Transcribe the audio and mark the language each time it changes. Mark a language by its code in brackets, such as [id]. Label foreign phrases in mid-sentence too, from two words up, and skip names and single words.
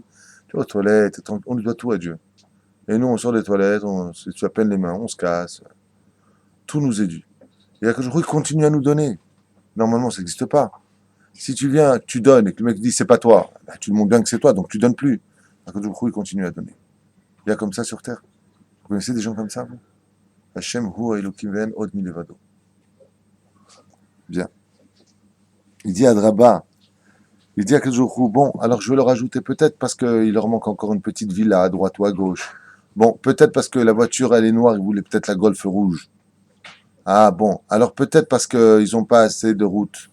[fr] Tu vois, aux toilettes, on lui doit tout à Dieu. Et nous, on sort des toilettes, on se à peine les mains, on se casse. Tout nous est dû. Et là, il continue à nous donner. Normalement, ça n'existe pas. Si tu viens, tu donnes, et que le mec dit c'est pas toi, bah, tu montres bien que c'est toi, donc tu donnes plus. Il continue à donner. Il y a comme ça sur Terre. Vous connaissez des gens comme ça, vous? [he] השם הוא האלוקים אין עוד מלבדו. [fr] Bien. Il dit à Draba, il dit à Kadosh, bon, alors je vais leur ajouter peut-être parce qu'il leur manque encore une petite villa à droite ou à gauche. Bon, peut-être parce que la voiture, elle est noire, ils voulaient peut-être la Golf rouge. Ah bon, alors peut-être parce qu'ils n'ont pas assez de routes.